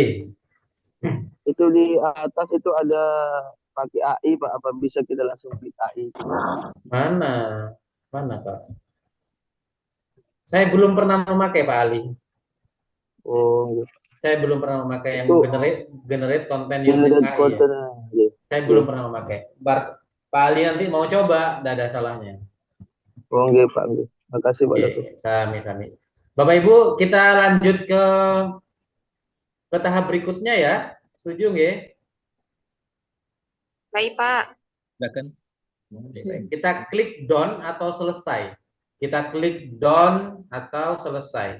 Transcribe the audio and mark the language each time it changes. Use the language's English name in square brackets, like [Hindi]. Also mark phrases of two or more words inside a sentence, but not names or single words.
[Indonesian] Itu di atas itu ada pakai AI Pak. Apa bisa kita langsung klik AI? Mana Pak? Saya belum pernah memakai Pak Ali. Oh, saya belum pernah memakai yang itu [English] generate content using AI ya. [Indonesian] Saya belum pernah memakai. Pak Ali nanti mau coba, tidak ada salahnya. Oh, nggih Pak. Makasih Pak. Sami. Bapak Ibu, kita lanjut ke tahap berikutnya ya. Setuju nggih? Baik, Pak. Kita klik done atau selesai. Kita klik done atau selesai.